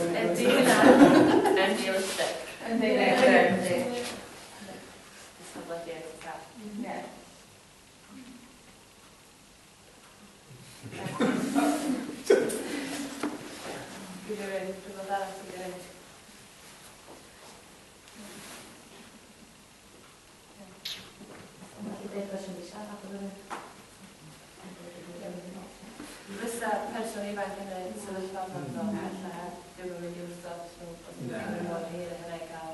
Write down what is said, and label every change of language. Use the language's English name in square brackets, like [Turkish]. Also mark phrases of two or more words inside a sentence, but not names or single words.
[English] And realistic. And they Yeah. You're ready to go down again. [Welsh] Fysa person ifanc yn y sefyllfa yma ddim yn mynd i wrthod nhw mor hir a hynny gael.